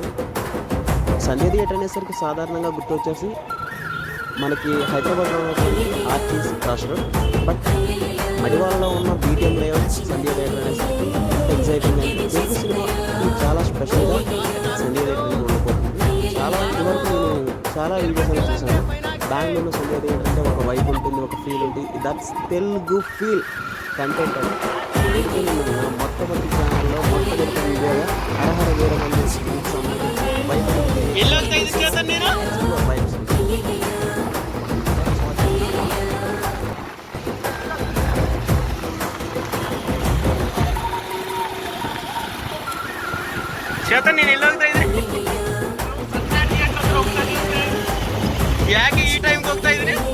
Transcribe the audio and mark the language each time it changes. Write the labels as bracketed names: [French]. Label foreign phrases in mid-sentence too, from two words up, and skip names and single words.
[Telugu] సంధ్య థియేటర్ అనేసరికి సాధారణంగా గుర్తొచ్చేసి మనకి హైదరాబాద్లో ఉన్నటువంటి ఆర్టీసీ క్రాస్ రోడ్, బట్ మడివాళ్ళలో ఉన్న బీటీఎం లేఅవుట్ సంధ్య థియేటర్ అనేసరికి ఎంత ఎగ్జైటింగ్ అంటే తెలుగు సినిమా చాలా స్పెషల్గా సంధ్య థియేటర్ ఉండబోతుంది. ఇదివరకు నేను చాలా వీడియోస్ అని చూసాను. బెంగళూరులో సంధ్య థియేటర్ అంటే ఒక వైబ్ ఉంటుంది, ఒక ఫీల్ ఉంటుంది. దట్స్ తెలుగు ఫీల్ కంటెంట్ అని మొట్టమొదటి ఛానల్లో మొట్టమొదటి వీడియోగా హరహర వీరమల్లు [Kannada] ಚೇತನ್ ನೀನು ಎಲ್ಲಿ ಹೋಗ್ತಾ ಇದ್ರಿ? ಯಾಕೆ ಈ ಟೈಮ್ಗೆ ಹೋಗ್ತಾ ಇದ್ರಿ?